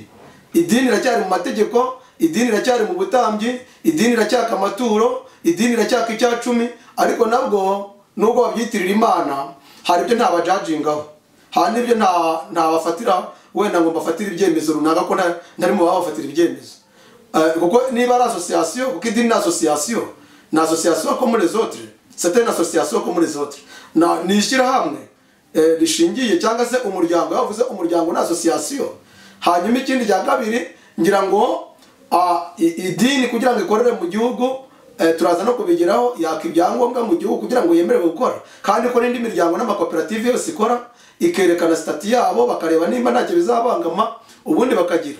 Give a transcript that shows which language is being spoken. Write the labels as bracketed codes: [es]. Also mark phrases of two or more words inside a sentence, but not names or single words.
[rw] Idini iracyari mu mategeko, idini iracyari mu butambyi, idini iracyaka amaturo, idini iracyaka icyacumi, ariko nabwo nubwo babyitirira Imana hari ibyo ntabajajingaho, hari n'ibyo ntabafatira wenda ngo mbafatire ibyemezo runaka ko ntarimo babafatira ibyemezo. Kuko niba ari [fr] association, [rw] kuko idini ni [fr] association comme les autres, c'est une association comme les autres. [rw] Ni ishyirahamwe rishingiye cyangwa se umuryango. Yavuze umuryango na association. Hanyuma ikindi cya kabiri, ngira ngo idini kugira ngo ikorere mu gihugu, turaza no kubigeraho, yaka ibyangombwa mu gihugu kugira ngo yemerewe gukora, kandi ko n'indi miryango n'amakoperative yose ikora ikerekana stati yabo, bakareba nimba ntacyo bizabangama ubundi bakagira.